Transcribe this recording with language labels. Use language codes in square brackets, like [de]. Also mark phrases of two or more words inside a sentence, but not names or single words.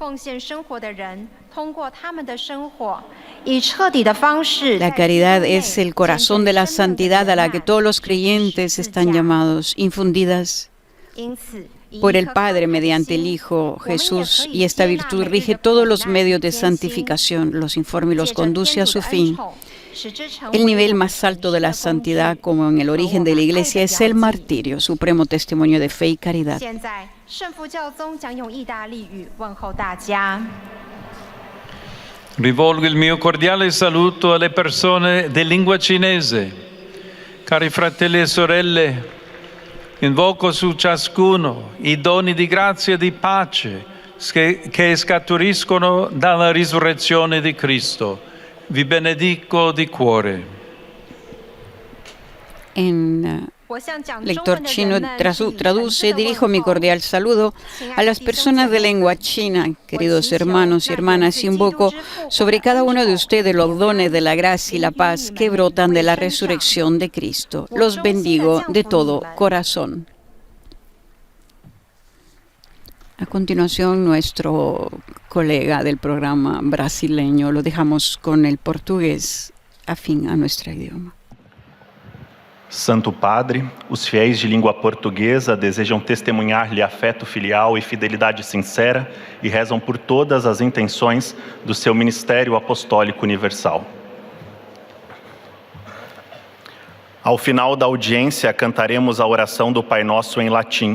[es] La caridad es el corazón de la santidad a la que todos los creyentes están llamados, infundidas por el Padre mediante el Hijo Jesús, y esta virtud rige todos los medios de santificación, los informa y los conduce a su fin. El nivel más alto de la santidad, como en el origen de la Iglesia, es el martirio, supremo testimonio de fe y caridad. [it] Rivolgo il mio cordiale saluto alle persone di lingua cinese. Cari fratelli e sorelle, invoco su ciascuno i doni di grazia e di pace che scaturiscono dalla risurrezione di Cristo. Vi benedico di cuore. [es] Lector chino traduce, dirijo mi cordial saludo a las personas de lengua china, queridos hermanos y hermanas, invoco sobre cada uno de ustedes los dones de la gracia y la paz que brotan de la resurrección de Cristo. Los bendigo de todo corazón. A continuación, nuestro colega del programa brasileño, lo dejamos con el portugués afín a nuestro idioma. [pt] Santo Padre, os fiéis de língua portuguesa desejam testemunhar-lhe afeto filial e fidelidade sincera e rezam por todas as intenções do seu ministério apostólico universal. Ao final da audiência, cantaremos a oração do Pai Nosso em latim.